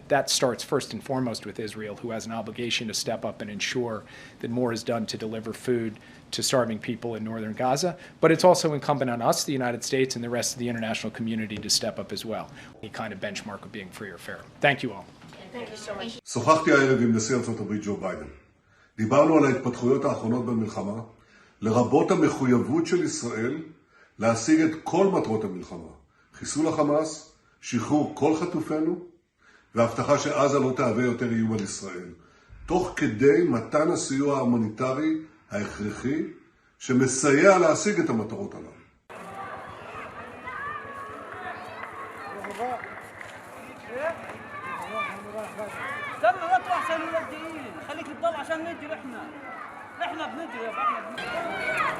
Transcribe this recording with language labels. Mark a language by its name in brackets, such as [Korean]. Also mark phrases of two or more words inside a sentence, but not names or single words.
[English] That starts first and foremost with Israel, who has an obligation to step up and ensure that more is done to deliver food to starving people in northern Gaza. But it's also incumbent on us, the United States, and the rest of the international community to step up as well. Any kind of benchmark of being free or fair. Thank you all. Thank you so much. [Hebrew] שוחחתי הערב עם נשיא ארצות הברית ג'ו ביידן. דיברנו על ההתפתחויות האחרונות במלחמה, לרבות המחויבות של ישראל להשיג את כל מטרות המלחמה. חיסול החמאס, שחרור כל חטופינו, והבטחה שעזה לא תהווה יותר איום על ישראל, תוך כדי מתן הסיוע ההומניטרי ההכרחי שמסייע להשיג את המטרות הללו. [Arabic] استنى نطلع عشان نوديين خليك تضل عشان نجري احنا بنجري يا احنا بنجري